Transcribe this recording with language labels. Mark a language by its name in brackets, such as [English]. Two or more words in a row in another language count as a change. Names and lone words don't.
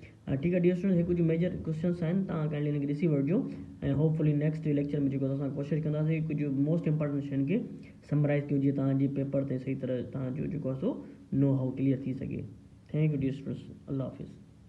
[Sindhi] ठीकु आहे [English] dear student, [Sindhi] हे कुझु [English] major questions [Sindhi] आहिनि, तव्हां काइंडली हिनखे ॾिसी वठिजो ऐं [English] hopefully next lecture [Sindhi] में जेको असां कोशिशि कंदासीं कुझु [English] most important [Sindhi] शयुनि खे समराइज़ कयूं, जीअं तव्हांजी पेपर ते सही तरह तव्हांजो जेको आहे सो [English] know how clear [Sindhi] थी सघे। [English] thank you dear students, [Sindhi] अल्लाह हाफ़िज़।